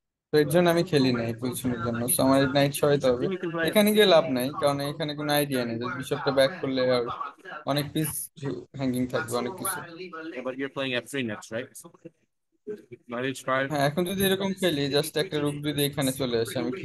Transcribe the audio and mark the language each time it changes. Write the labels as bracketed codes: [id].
[bn] তো এর জন্য আমি খেলি না এই পজিশনের জন্য, তো আমার নাইট সহায়তা হবে। [en] You can play. [bn] এখানে গিয়ে লাভ নাই, কারণ এখানে কোনো আইডিয়া নেই, যদি বিশপটা ব্যাক করলে আর অনেক পিস হ্যাঙ্গিং থাকবে অনেক কিছু। [en] Yeah, but you're playing F3 next, right? Knight H5. [bn] হ্যাঁ এখন যদি এরকম খেলি, জাস্ট একটা রুক যদি এখানে চলে আসে আমি কি